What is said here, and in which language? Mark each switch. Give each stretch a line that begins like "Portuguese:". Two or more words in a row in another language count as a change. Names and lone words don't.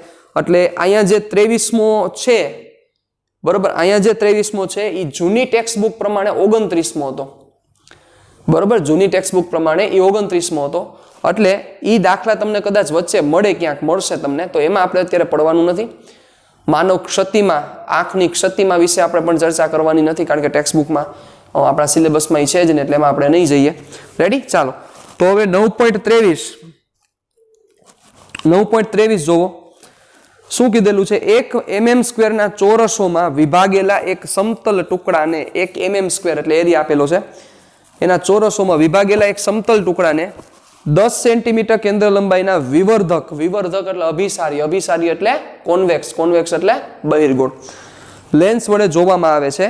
Gujarati: એટલે અહીંયા જે 23મો છે બરાબર, અહીંયા જે 23મો છે એ જૂની
English: text book
Gujarati: પ્રમાણે 29મો હતો બરાબર, જૂની
English: text book
Gujarati: પ્રમાણે એ 29મો હતો। એટલે એ દાખલા તમને કદાચ વચ્ચે મળે, ક્યાંક મળશે તમને, તો એમાં આપણે અત્યારે પડવાનું નથી। માનવ ક્ષતિમાં, આંખની ક્ષતિમાં વિષે આપણે પણ ચર્ચા કરવાની નથી કારણ કે
English: text book
Gujarati: માં આપણા સિલેબસ માં છે જ ને એટલે એમાં આપણે નહીં જઈએ। રેડી? ચાલો તો હવે 9.23 જોવો શું કીધેલું છે। 1 mm² ના ચોરસોમાં વિભાગેલા એક સમતલ ટુકડાને 1 mm² એટલે એરિયા આપેલો છે, એના ચોરસોમાં વિભાગેલા એક સમતલ ટુકડાને 10 સેન્ટીમીટર કેન્દ્ર લંબાઈના વિવર્ધક, વિવર્ધક એટલે અભિસારી, અભિસારી એટલે કોન્વેક્સ, કોન્વેક્સ એટલે બહિર્ગોળ લેન્સ વડે જોવામાં આવે છે।